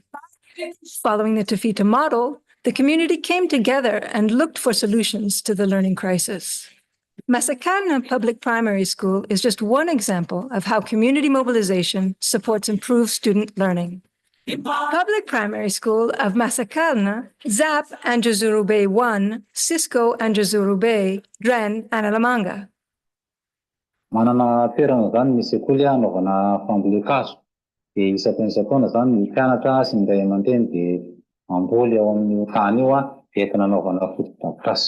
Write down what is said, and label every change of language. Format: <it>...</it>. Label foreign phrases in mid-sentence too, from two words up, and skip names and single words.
<en>Following the TAFITA model, the community came together and looked for solutions to the learning crisis. Masakalna Public Primary School is just one example of how community mobilization supports improved student learning. Public Primary School of Masakalna, ZAP Anjazurube 1, Cisco Anjazurube, Dren, Analamanga.</en> <mg>Manana toerana zany ny sekoly anaovana fambolekazo. Dia isaky-isakoana zany ny mpianatra sy ny ray aman-dreny dia mamboly ao amin'ny tany io dia entina anaovana fotodrafitrasa.</mg>